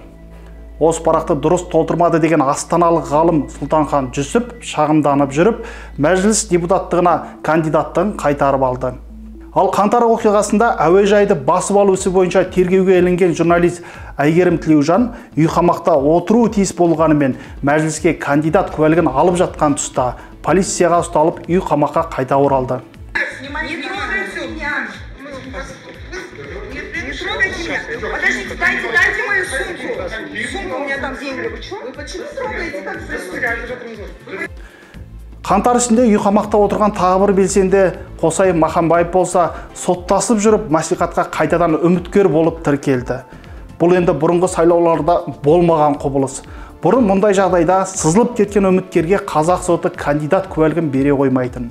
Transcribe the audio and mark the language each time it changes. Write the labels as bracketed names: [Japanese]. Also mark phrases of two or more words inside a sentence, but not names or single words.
[Kazakh] Осы парақты дұрыс толтырмады деген астаналық ғалым Сұлтанхан Жүсіп шағымданып жүріп, мәжіліс депутаттығына кандидаттығын қайтарып алды. Ал қаңтар оқиғасында әуежайды басып алу ісі бойынша тергеуге ілінген журналист Әйгерім Тілеужан үй қамақта отыру тиіс болғанымен мәжіліске кандидат куәлігін алып жатқан тұста полицияға ұсталып үй қамаққа қайта оралды. [Russian] Подождите, дайте мою сумку. Сумка, у меня там деньги. Вы почему трогаете, как представляете? [Kazakh] Қаңтар ішінде үй қамақта отырған тағы бір белсенді Қосай Махамбаев болса, соттасып жүріп, мәслихатқа қайтадан үміткер болып тіркелді. Бұл енді бұрынғы сайлауларда болмаған құбылыс. Бұрын мұндай жағдайда сызылып кеткен үміткерге қазақ соты кандидат куәлігін бере қоймайтын.